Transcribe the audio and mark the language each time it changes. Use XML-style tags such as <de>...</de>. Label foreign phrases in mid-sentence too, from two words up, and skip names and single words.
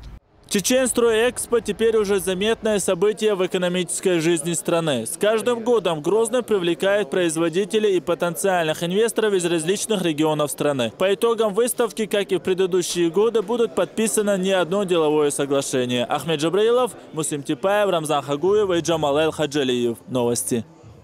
<ru>Чеченстройэкспо теперь уже заметное событие в экономической жизни страны. С каждым годом Грозный привлекает производителей и потенциальных инвесторов из различных регионов страны. По итогам выставки, как и в предыдущие годы, будут подписано не одно деловое соглашение. Ахмед Джабраилов, Муслим Типаев, Рамзан Хагуев и Джамал Эл Хаджалиев. Новости.</ru>